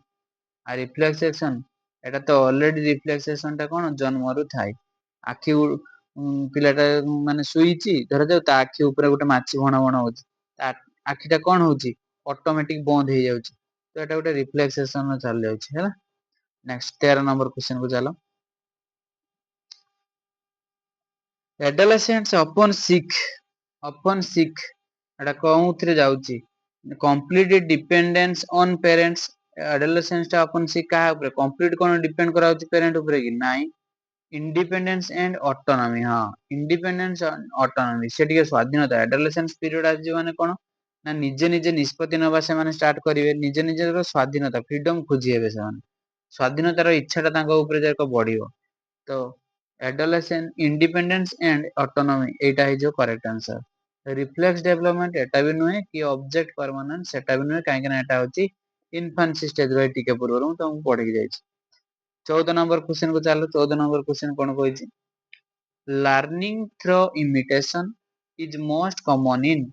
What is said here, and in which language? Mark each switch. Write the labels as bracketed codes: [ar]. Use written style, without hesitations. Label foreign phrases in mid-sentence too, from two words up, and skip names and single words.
[or] ଆଉ ରିଫ୍ଲେକ୍ସେସନ ଏଟା ତ [en] already reflection [or] ଟା କଣ ଜନ୍ମରୁ ଥାଏ। ଆଖି ପିଲାଟା ମାନେ ଶୋଇଛି ଧରାଯାଉ ତା ଆଖି ଉପରେ ଗୋଟେ ମାଛି ଭଣ ଭଣ ହଉଛି, ତା ଆଖି ଟା କଣ ହଉଛି ଅଟୋମେଟିକ ବନ୍ଦ ହେଇଯାଉଛି। ତ ଏଟା ଗୋଟେ ରିଫ୍ଲେକ୍ସେସନ ଚାଲି ଯାଉଛି ହେଲା। [en] next 13 number question [or] କୁ ଚାଲ। [en] adolescents upon sick [or] ଏଟା କୋଉଥିରେ ଯାଉଛି [en] complete dependence on parents। [or] adolescents ଟା [en] upon sick [or] କାହା ଉପରେ complete କଣ ଡିପେଣ୍ଡ କରାଯାଉଛି parent ଉପରେ କି ନାଇଁ। [en] independence and autonomy. [or] ହଁ [en] independence autonomy [or] ସେ ଟିକେ ସ୍ଵାଧୀନତା [en] adolescence period [or] ଆସିଯିବ ମାନେ କଣ ନା ନିଜେ ନିଜେ ନିଷ୍ପତ୍ତି ନବା ସେମାନେ ଷ୍ଟାର୍ଟ କରିବେ, ନିଜେ ନିଜର ସ୍ଵାଧୀନତା ଫ୍ରିଡମ ଖୋଜି ହେବେ ସେମାନେ। ସ୍ଵାଧୀନତାର ଇଚ୍ଛା ଟା ତାଙ୍କ ଉପରେ ଯାକ ବଢିବ। [en] ତ adolescent independence and autonomy [or] ଏଇଟା ହେଇଯିବ [en] correct answer. reflex development [or] ଏଟା ବି ନୁହେଁ କି [en] object permanent [or] ସେଟା ବି ନୁହେଁ, କାହିଁକି ନା ଏଟା ହଉଛି [en] infancy stage [or] ର ଟିକେ ପୂର୍ବରୁ ମୁଁ ତମକୁ ପଢେଇକି ଯାଇଛି। 14 [en] number question [or] କୁ ଚାଲ। [en] 14 number question [or] କଣ କହିଛି, [en] learning through imitation is most common in.